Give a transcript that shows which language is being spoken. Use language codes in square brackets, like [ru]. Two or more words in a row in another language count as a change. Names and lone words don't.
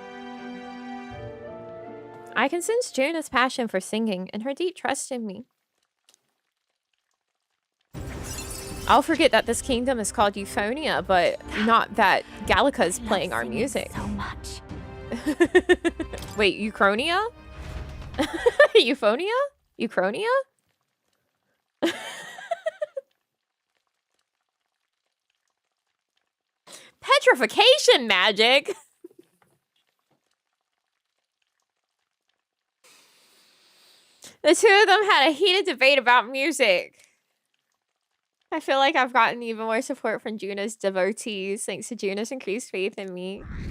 [en] I can sense Juna's passion for singing and her deep trust in me. I'll forget that this kingdom is called Euphonia, but not that Gallica's playing our music. So much. Wait, Euchronia? Euphonia? Euchronia? Petrification magic? The two of them had a heated debate about music. I feel like I've gotten even more support from Juna's devotees thanks to Juna's increased faith in me.